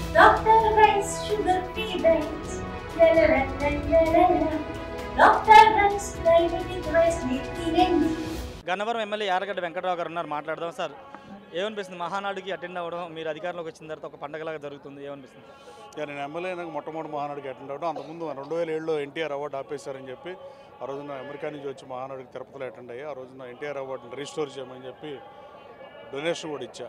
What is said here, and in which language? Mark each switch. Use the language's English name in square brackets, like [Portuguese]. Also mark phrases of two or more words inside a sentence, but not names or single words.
[English] Dr. Rice Sugar Free Diets. La la la la la la la. [Telugu] Dr. Rice Diabetic Rice తినండి. గన్నవరం ఎమ్మెల్యే యారగడ్డ వెంకటరావు గారు ఉన్నారు, మాట్లాడదాం. సార్, ఏమనిపిస్తుంది మహానాడుకి అటెండ్ అవ్వడం? మీరు అధికారంలోకి వచ్చిన తర్వాత ఒక పండగలాగా జరుగుతుంది, ఏమనిపిస్తుంది? నేను ఎమ్మెల్యే అయినాక మొట్టమొదటి మహానాడుకి అటెండ్ అవ్వడం. అంతకుముందు 2007లో ఎన్టీఆర్ అవార్డు ఆపేశారని చెప్పి ఆ రోజున అమెరికా నుంచి వచ్చి మహానాడుకి తిరుపతిలో అటెండ్ అయ్యి ఆ రోజున ఎన్టీఆర్ అవార్డుని రీస్టోర్ చేయమని చెప్పి డొనేషన్ కూడా ఇచ్చా.